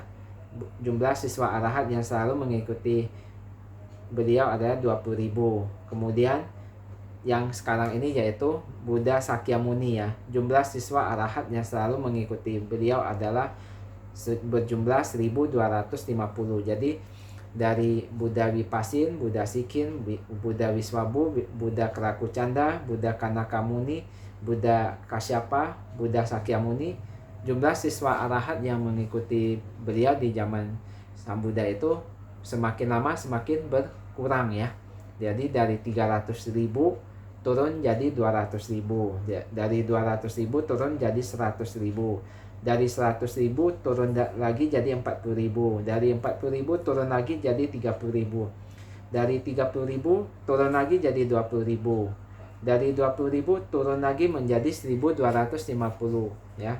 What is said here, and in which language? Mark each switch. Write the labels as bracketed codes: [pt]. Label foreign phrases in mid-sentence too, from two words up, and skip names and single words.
[id] Jumlah siswa arahat yang selalu mengikuti beliau adalah 20.000. Kemudian yang sekarang ini yaitu Buddha Sakyamuni ya. Jumlah siswa arahat yang selalu mengikuti beliau adalah berjumlah 1250. Jadi dari Buddha Vipasin, Buddha Sikhin, Buddha Wiswabu, Buddha Kerakucanda, Buddha Kanakamuni, Buddha Kasyapa, Buddha Sakyamuni, jumlah siswa arahat yang mengikuti beliau di zaman Sang Buddha itu semakin lama semakin berkurang ya. Jadi dari 300.000 turun jadi 200.000, dari 200.000 turun jadi 100.000, dari 100.000 turun lagi jadi 40.000, dari 40.000 turun lagi jadi 30.000, dari 30.000 turun lagi jadi 20.000, dari 20.000 turun lagi menjadi 1.250 ya.